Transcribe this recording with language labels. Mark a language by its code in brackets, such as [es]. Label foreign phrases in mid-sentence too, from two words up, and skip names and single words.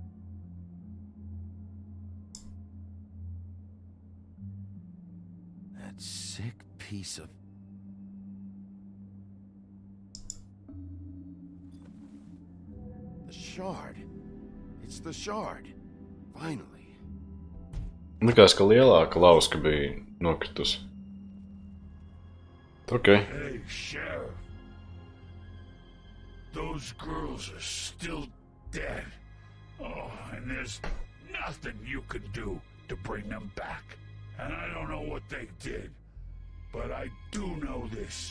[en] That sick piece of... The shard. It's the shard. Finally. [lv] Likās, ka lielāka lauska bija nokritusi. [en] Okay. Hey, Sheriff. Those girls are still dead. Oh, and there's nothing you can do to bring them back. And I don't know what they did, but I do know this.